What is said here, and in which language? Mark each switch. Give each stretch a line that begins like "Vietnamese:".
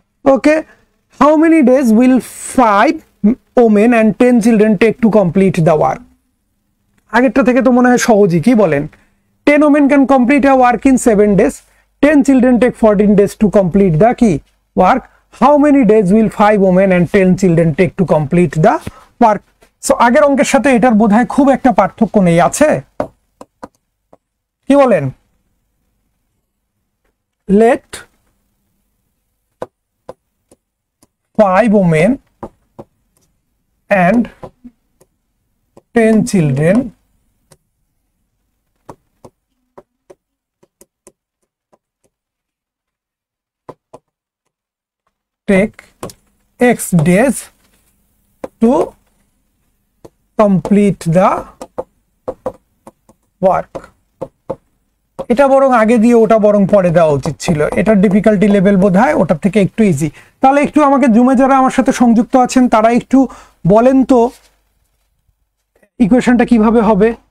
English: Okay, how many days will 5 women and 10 children take to complete the work?
Bangla: আগেরটা থেকে তো মনে হয় সহজই, কি বলেন?
English: 10 women can complete a work in 7 days, 10 children take 14 days to complete the
Bangla: কি
English: work. How many days will 5 women and 10 children take to complete the work?
Bangla: So আগের অঙ্কের সাথে এটার বোধহয় খুব একটা পার্থক্য নেই, আছে? কি বলেন?
English: Let 5 women and 10 children take X days to complete the work.
Bangla: এটা বরং আগে দিয়ে ওটা বরং পরে দেওয়া উচিত ছিল, এটার ডিফিকাল্টি লেভেল বোধহয় ওটার থেকে একটু ইজি। তাহলে একটু আমাকে জুমে যারা আমার সাথে সংযুক্ত আছেন তারা একটু বলেন তো ইকুয়েশনটা কিভাবে হবে?